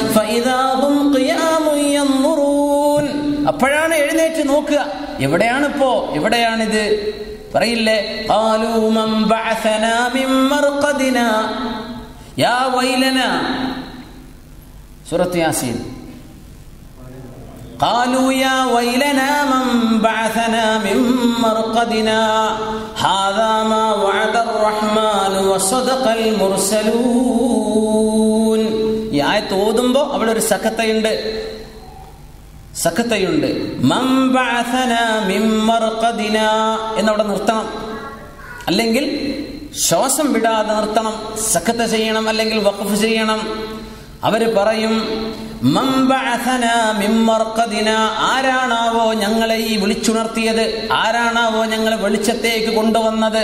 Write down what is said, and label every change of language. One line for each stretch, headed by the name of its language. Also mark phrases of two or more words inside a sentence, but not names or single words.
Malayalam: അപ്പോഴാണ് എഴുന്നേറ്റ് നോക്കുക, എവിടെയാണിപ്പോ, എവിടെയാണിത്? പറയില്ലേ,
Arabic: قالوا من بعثنا من مرقدنا يا ويلنا,
Malayalam: സൂറത്ത് യാസീൻ.
Arabic: قالوا يا ويلنا من بعثنا من مرقدنا هذا ما وعد الرحمن وصدق المرسلون.
Malayalam: ഈ ആയത്ത് ഓതുമ്പോൾ അവിടെ ഒരു സഖത്തയുണ്ട്.
Arabic: من بعثنا من مرقدنا
Malayalam: എന്നവിടെ നിർത്തണം, അല്ലെങ്കിൽ ശ്വാസം വിടാതെ നിർത്തണം, സഖത്ത ചെയ്യണം, അല്ലെങ്കിൽ വഖഫ് ചെയ്യണം. അവര് പറയും
Arabic: من بعثنا من مرقدنا,
Malayalam: ആരാണാവോ ഞങ്ങളെ ഈ വിളിച്ചുണർത്തിയത്, ആരാണാവോ ഞങ്ങളെ വെളിച്ചത്തേക്ക് കൊണ്ടുവന്നത്.